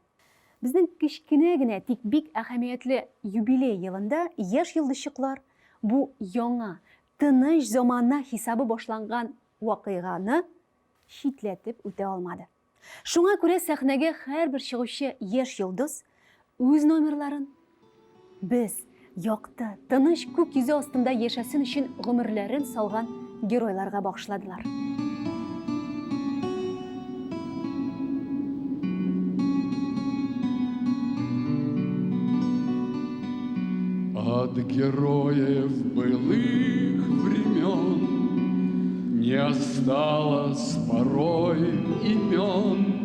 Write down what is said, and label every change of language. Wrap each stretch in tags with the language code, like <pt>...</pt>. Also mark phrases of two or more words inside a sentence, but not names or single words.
<tt>Безнең кичкенә генә, тик бик әһәмиятле юбилей елында яшь йолдызчыклар бу яңа, тыныч заманна хисабы башланган вакыйганы читләтеп үтә алмады. Шуңа күрә сәхнәгә һәрбер чыгучы яшь йолдыз үз номерларын без якты, тыныч күк йөзе астында яшәсен өчен гомерләрен салган геройларга багышладылар.</tt> <ru>От героев былых времен не осталось порой имен.</ru>